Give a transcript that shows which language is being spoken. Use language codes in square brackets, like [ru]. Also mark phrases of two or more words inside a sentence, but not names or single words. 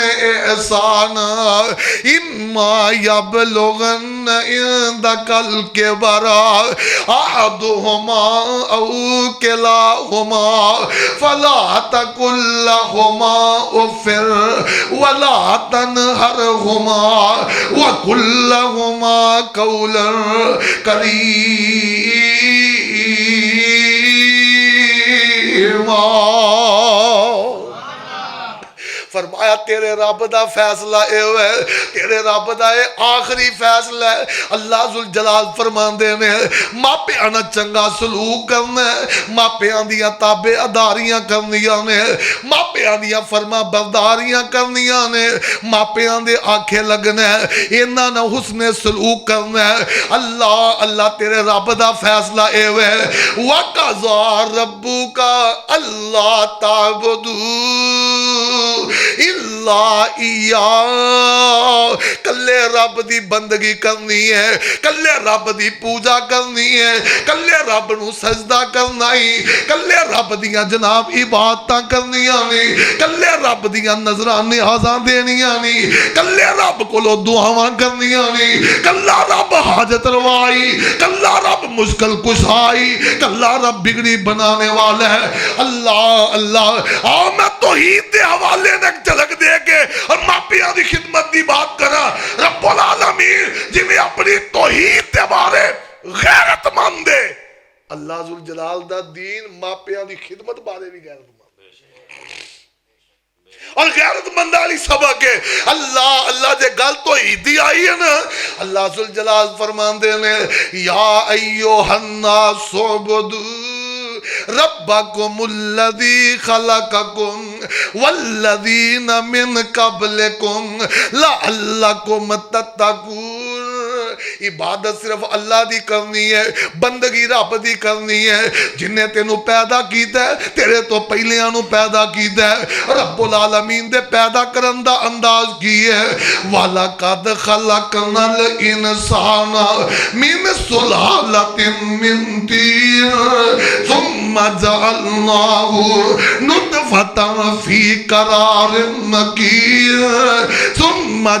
[ar] إِحْسَانًا إِمَّا يَبْلُغَنَّ عِندَكَ الْكِبَرَ أَحَدُهُمَا أَوْ كِلَاهُمَا فَلَا تَقُل لَّهُمَا أُفٍّ وَلَا تَنْهَرْهُمَا وَقُل لَّهُمَا قَوْلًا كَرِيمًا. [pa] فرمایا تیرے رب دا فیصلہ اے ہوئے, تیرے رب دا اے آخری فیصلہ ہے. اللہ ذوالجلال فرماندے نے ماپیاں نہ چنگا سلوک کرنا ہے, ماپیاں دیاں تابع اداریاں کرنیاں نے, ماپیاں دیاں فرما برداریاں کرنیاں نے, ماپیاں دے آنکھیں لگنا ہے, انہاں نہ حسن سلوک کرنا ہے. اللہ تیرے رب دا فیصلہ اے ہوئے [ar] وَقَضَى رَبُّكَ أَلَّا تَعْبُدُوا إِلَّا إِيَّاهُ. [pa] کلے رب دی بندگی کرنی ہے, کلے رب دی پوجا کرنی ہے, کلے رب نو سجدہ کرنا ہی, کلے رب دیاں جناب عبادتاں کرنیاں نہیں, کلے رب دیاں نظراں نیازاں دینیاں نہیں, کلے رب کولو دعاواں کرنیاں نہیں, کلا رب حاجت روائی, کلا رب مشکل کشائی, کلا رب بگڑی بنانے والا ہے. اللہ آؤ میں توحید دے حوالے نے جھلک دے کے اور ماپیاں دی خدمت دی بات کرا. رب العالمین جی میں اپنی توحید دے بارے غیرت مند دے, اللہ ذوالجلال دا دین ماپیاں دی خدمت بارے بھی غیرت مند اور غیرت مندالی سبق ہے. اللہ جے گل توحیدی آئی ہے نا, اللہ ذوالجلال فرماندے نے [ar] یا ایوہ الناس اعبدوا ربکم الذی خلقکم والذین من قبلکم لعلکم تتقون. [pa] عبادت صرف اللہ دی کرنی ہے, بندگی رب دی کرنی ہے جن نے تینو پیدا کیتا ہے, تیرے تو پہلیاں نو پیدا کیتا ہے. رب العالمین دے پیدا کرن دا انداز کی ہے [ar] وَلَقَدْ خَلَقْنَا الْإِنسَانَ مِنْ سُلَالَةٍ مِّن طِينٍ ثُمَّ جَعَلْنَاهُ نُطْفَةً فِي قَرَارٍ مَّكِينٍ ثُمَّ